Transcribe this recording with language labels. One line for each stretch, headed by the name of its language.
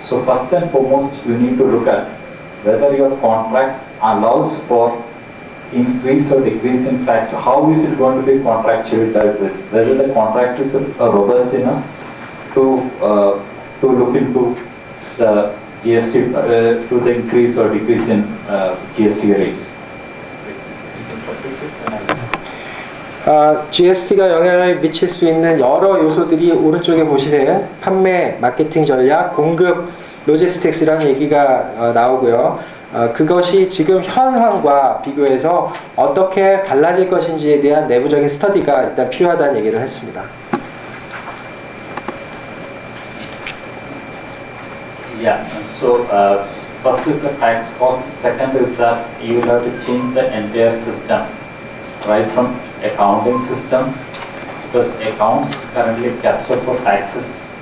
English: So first and foremost, you need to look at whether your contract allows for increase or decrease in tax. How is it going to be contractually dealt with? Whether the contract is robust enough to look into the GST, to the increase or decrease in GST rates.
Korean: GST가 영향을 미칠 수 있는 여러 요소들이 오른쪽에 보시는 판매, 마케팅 전략, 공급, 로지스틱스라는 얘기가 나오고요. 그것이 지금 현황과 비교해서 어떻게 달라질 것인지에 대한 내부적인 스터디가 일단 필요하다는 얘기를 했습니다.
English: Yeah, so first is the tax cost, second is that you will have to change the entire system, right from accounting system, because accounts currently capture for taxes.